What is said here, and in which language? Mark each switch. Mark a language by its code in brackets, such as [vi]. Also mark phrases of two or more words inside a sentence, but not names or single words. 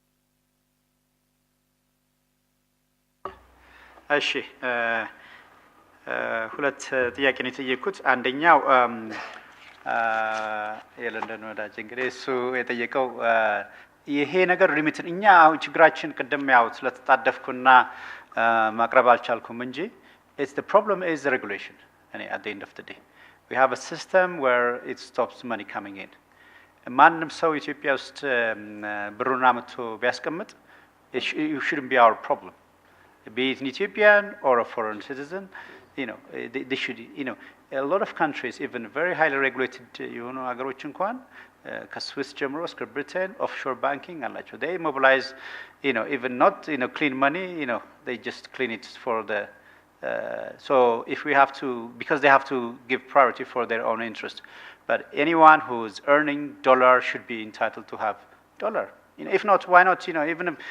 [am] እሺ ሁለት ጥያቄ ነው የጠየቁት። አንደኛው የለንደን ወዳጅ እንግዲህ እሱ የጠየቀው ይሄ ነገር ሊሚትን እኛ አሁን ችግራችን ቅድም ያው ስለተጣደፍኩና ማቅረብ አልቻልኩም እንጂ [en] it's the problem is the regulation and at the end of the day we have a system where it stops money coming in [am] ማንም ሰው ኢትዮጵያ ውስጥ ብሩን አምጥቶ ቢያስቀምጥ [en] it shouldn't be our problem be it an Ethiopian or a foreign citizen they should a lot of countries even very highly regulated [am] ሀገሮች እንኳን ከስዊስ ጀምሮ እስከ ብሪቴን [en] offshore banking አላቸው they mobilize even not clean money they just clean it for the so if we have to because they have to give priority for their own interest but anyone who's earning dollar should be entitled to have dollar if not why not even